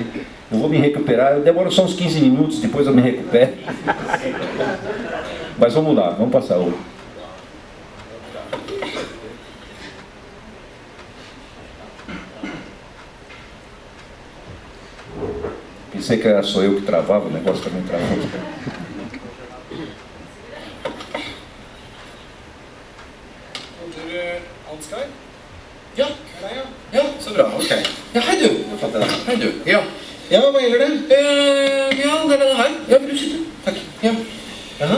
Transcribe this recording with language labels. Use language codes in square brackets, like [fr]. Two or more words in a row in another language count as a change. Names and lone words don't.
[pt] Eu vou me recuperar, eu demoro só uns 15 minutos, depois eu me recupero. Mas vamos lá, vamos passar o... Pensei que era só eu que travava, o negócio também travou. Ansgar? [no] Ja, så bra, ok. Ja, hei du. Hei du. Ja, hva gjelder det? Ja, det er denne her. Ja, vil du sitte? Takk. Ja. Jaha.